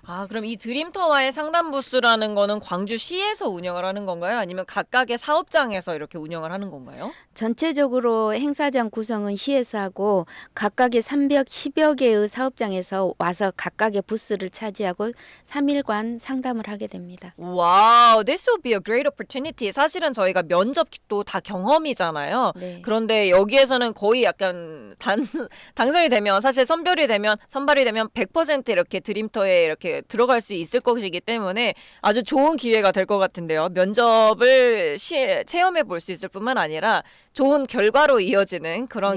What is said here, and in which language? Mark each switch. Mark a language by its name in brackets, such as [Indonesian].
[Korean] 아, 그럼 이 드림터와의 상담 부스라는 거는 광주시에서 운영을 하는 건가요? 아니면 각각의 사업장에서 이렇게 운영을 하는 건가요? 전체적으로 행사장 구성은 시에서 하고 각각의 310여 개의 사업장에서 와서 각각의 부스를 차지하고 3일간 상담을 하게 됩니다. 와우, [English] this will be a great opportunity. [Korean] 사실은 저희가 면접도 다 경험이잖아요. 네. 그런데 여기에서는 거의 약간 당선이 되면 사실 선발이 되면 100% 이렇게 드림터에 이렇게 들어갈 수 있을 것이기 때문에 아주 좋은 기회가 될 것 같은데요. 면접을 체험해 볼 수 있을 뿐만 아니라 좋은 결과로 이어지는 그런